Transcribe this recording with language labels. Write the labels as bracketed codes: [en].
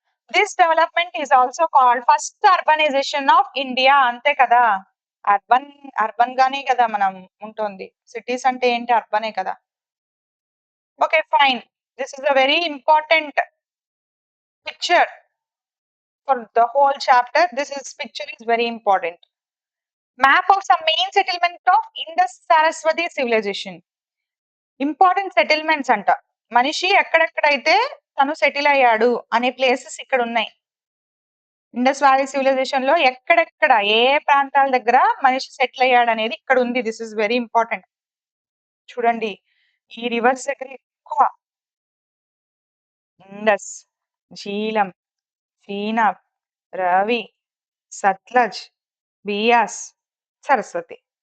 [en] This development is also called first urbanization of India. [te] అంతే కదా, urban గానే కదా మనం ఉంటుంది, సిటీస్ అంటే ఏంటి, అర్బనే కదా. [en] Okay fine, this is a very important picture for the whole chapter. This picture is very important. Map of some main settlement of Indus Saraswati civilization. [te] Important settlements అంట, మనిషి ఎక్కడెక్కడైతే తను సెటిల్ అయ్యాడు అనే ప్లేసెస్ ఇక్కడ ఉన్నాయి. ఇండస్ వ్యాలీ సివిలైజేషన్ లో ఎక్కడెక్కడ ఏ ప్రాంతాల దగ్గర మనిషి సెటిల్ అయ్యాడు అనేది ఇక్కడ ఉంది. [en] This is very important. [te] చూడండి, ఈ రివర్స్ దగ్గర ఎక్కువ ఇండస్, జీలం, చీనాబ్, రవి, సట్లజ్, బియాస్, సరస్వతి.